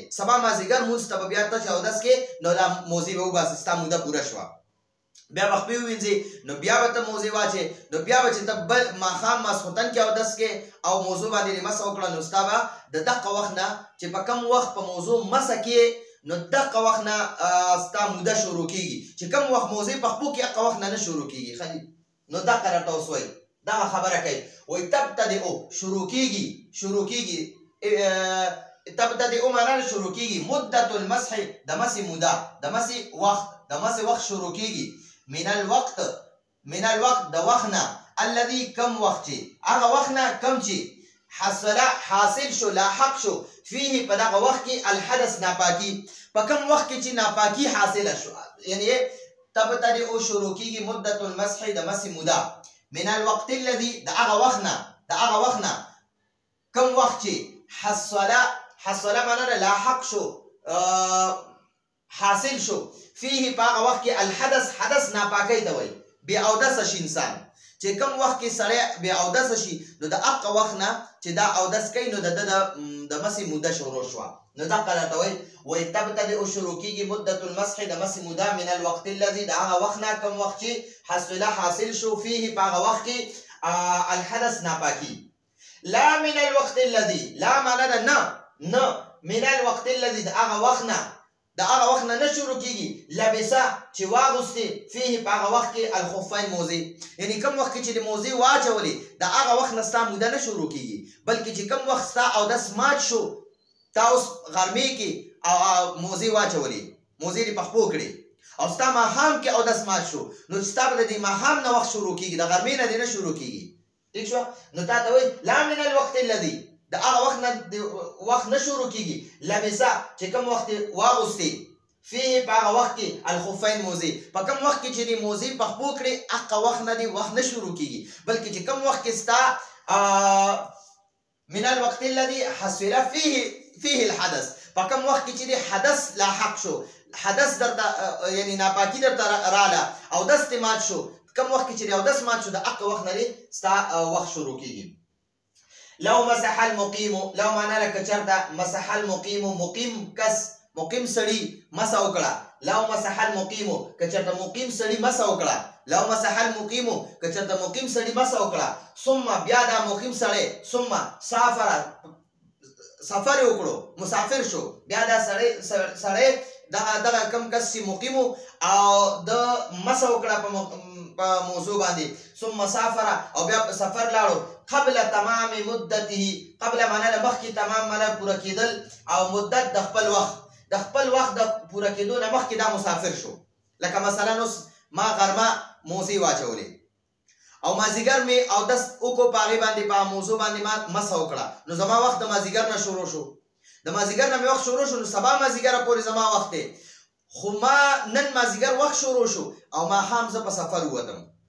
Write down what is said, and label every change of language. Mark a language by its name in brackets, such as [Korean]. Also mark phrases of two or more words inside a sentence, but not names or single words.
[Pashto] سبا مازدیګر مونځ ته به بیا ته چې اودس کې نو دا موضوع به وباسې ستا موده پوره شوه بیا به خپې ووینځې نو بیا به ته موضوع واچې نو بیا به چې ته بل ماښام ماسخوتن کې اودس کې او موضوع باندې مسه وکړه نو ستا به د دغه وخت نه چې په کم وخت په موضوع مسه کې نو دغه وخت نه ستا موده شروع کیږي چې کم وخت موضوع پخپو کې هغه وخت نه شروع کیږي نو دغه راته اوس وایي دغه خبره کوي وایي تبتدئ شروع کیږي تبتدئ معنا شروع کیږي [Arabic] مدة المسح [Pashto] د مسې موده د مسې وخت شروع کیږي [Arabic] من الوقت [Pashto] د وخت نه الذي کم وخت چې هغه وخت نه کم چې حاصل شو لاحق شو فيه په دغه وخت کې الحدث ناپاکي په کم وخت کې چې ناپاکي حاصله شو یعنی تبتدئ شروع کیږي [Arabic] مدة المسح [Pashto] د مسې موده [Arabic] من الوقت الذي [Pashto] د هغه وخت نه کم وخت چې حصل معنا لاحق شو حاصل شو فيه په هغه وخت کې حدث ناپاکۍ ته وایي بې اودسه شي انسان چې کم وخت کې سړی بې اودسه شي نو د هغه وخت نه چې دا اودس کوي نو د مسې موده شروع شوه نو دغه راته وایي تبتدئ شروع کیږي [Arabic] مدة المسح [Pashto] د مسې موده من [Arabic] الوقت الذي [Pashto] د هغه وخت نه کم وخت چې حاصل شو فيه په هغه وخت کې الحدث ناپاکي [Arabic] لا من الوقت الذي [Pashto] لا معنا ده نه [Arabic] من الوقت الذي [Pashto] د هغه وخت نه نه شروع کیږي لبسه چې واغوستې فيه په هغه وخت کې الخفین موزې یعنی کم وخت کې چې د موزې واچولې د هغه وخت نه ستا موده نه شروع کیږي بلکې چې کم وخت ستا اودس مات شو تا اوس غرمې کې موزې واچولې موزې دې پخپو کړې او ستا ماښام کې اودس مات شو نو ستا به د دې ماښام نه وخت شروع کیږي د غرمې نه دې نه شروع کیږي ٹھیک شو نو تا ته وایي [Arabic] لا من الوقت الذي [Pashto] د هغه وخت نه شروع کیږي لبسه چې کوم وخت واغوستې فيه په هغه وخت کې الخفین موزې په کوم وخت کې چې دې موزې پخپو کړې هغه وخت نه دې وخت نه شروع کیږي بلکې چې کوم وخت کې ستا [Arabic] من الوقت الذي حصل فيه الحدث [Pashto] په کوم وخت کې چې دې حدث لاحق شو حدث درته یعنی ناپاکي درته رااله اودس دې مات شو کم وخت کې چې اودس مات شو د هغه وخت نه ستا وخت شروع کیږي [Arabic] لو مسح المقيم [Pashto] لو معنا لکه چرته [Arabic] مسح المقيم [Pashto] مقیم سړی مسه وکړه [Arabic] لو مسح المقيم [Pashto] که چرته مقیم سړی مسه وکړه [Arabic] لو مسح المقيم [Pashto] که چرته مقیم سړی مسه وکړه ثم بیا دا مقیم سړی ثم سفر وکړو مسافر شو بیا دا سړی دغه کم کس چې مقیم او د مسه وکړه په موضوع باندې [Arabic] ثم سافر [Pashto] او بیا په سفر لاړو [Arabic] قبل تمام مدته [Pashto] قبل معنا د مخکې تمام معنا پوره کېدل او مدت د خپل وخت د پوره کېدو نه مخکې دا مسافر شو لکه مثلا اوس ما غرمه موزي واچولې او مازیګر مې او دس وکړو په هغې باندې په موضوع باندې ما مسه وکړه نو زما وخت د مازیګر نه شروع شو د مازیګر نه مې وخت شروع شو نو سبا مازیګره پورې زما وخت دی خو ما نن مازیګر وخت شروع شو او ماښام زه په سفر ووتم